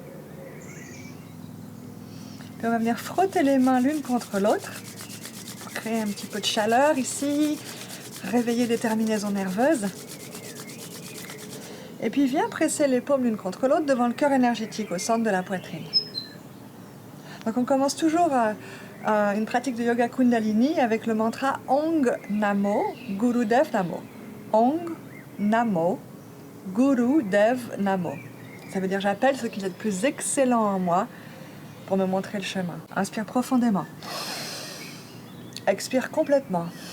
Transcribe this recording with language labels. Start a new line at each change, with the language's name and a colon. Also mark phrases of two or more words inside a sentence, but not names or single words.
French: Puis on va venir frotter les mains l'une contre l'autre pour créer un petit peu de chaleur ici, réveiller des terminaisons nerveuses. Et puis viens presser les paumes l'une contre l'autre devant le cœur énergétique au centre de la poitrine. Donc on commence toujours une pratique de yoga Kundalini avec le mantra
Punjabi: Ong Namo Gurudev Namo. Ong Namo Gurudev Namo.
French: Ça veut dire j'appelle ce qu'il y a de plus excellent en moi pour me montrer le chemin. Inspire profondément. Expire complètement.